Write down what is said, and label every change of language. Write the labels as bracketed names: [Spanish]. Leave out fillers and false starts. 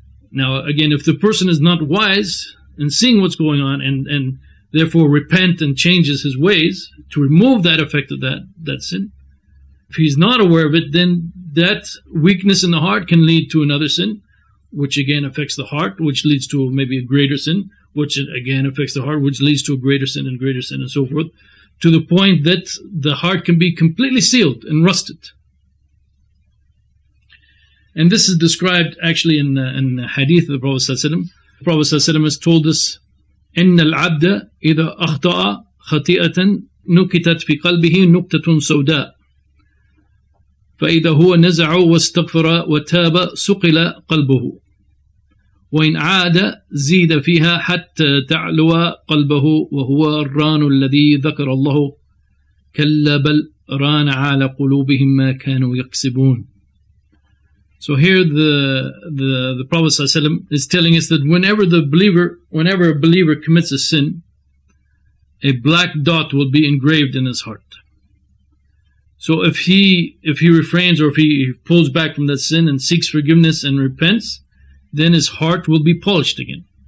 [English] Now, again, if the person is not wise in seeing what's going on and therefore repent and changes his ways to remove that effect of that sin, if he's not aware of it, then that weakness in the heart can lead to another sin, which again affects the heart, which leads to maybe a greater sin, which again affects the heart, which leads to a greater sin and so forth, to the point that the heart can be completely sealed and rusted. And this is described actually in the hadith of the Prophet ﷺ. The Prophet ﷺ has told us, [Arabic] إِنَّ الْعَبْدَ إِذَا أَخْطَأَ خَطِئَةً نُكِتَتْ فِي قَلْبِهِ نُكْتَةٌ سَوْدَاء فإذا هو نزع واستغفر وتاب سقل قلبه وإن عاد زيد فيها حتى تعلو قلبه وهو الران الذي ذكر الله كلا بل ران على قلوبهم ما كانوا يكسبون. [English] So here the Prophet ﷺ is telling us that whenever a believer commits a sin, a black dot will be engraved in his heart. So if he refrains or if he pulls back from that sin and seeks forgiveness and repents, then his heart will be polished again.